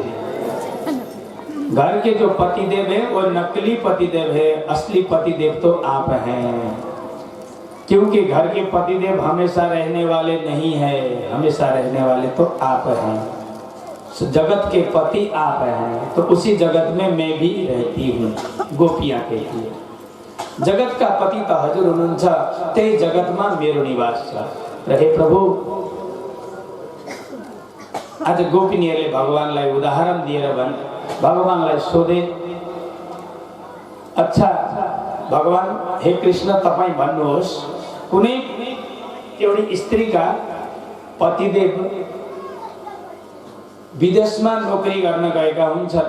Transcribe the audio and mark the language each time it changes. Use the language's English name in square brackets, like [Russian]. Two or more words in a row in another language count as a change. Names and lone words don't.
[Hindi] घर के जो पति देव है वो नकली पति देव है, असली पति देव तो आप हैं। क्योंकि घर के पति देव हमेशा रहने वाले नहीं है, हमेशा रहने वाले तो आप हैं। जगत के पति आप हैं, तो उसी जगत में मैं भी रहती हूँ। गोपियां कहती है जगत का पति तो [Nepali] हजुर हुनुहुन्छ, त्यही जगतमा मेरो निवास छ। हे प्रभु, आज गोपिनीहरूले भगवानलाई उदाहरण दिएर भगवानलाई सोधे, अच्छा भगवान, हे कृष्ण तपाईं भन्नुहोस्, कुनै एउटी स्त्रीका पतिदेव विदेशमा नोकरी गर्न गएका हुन्छन्।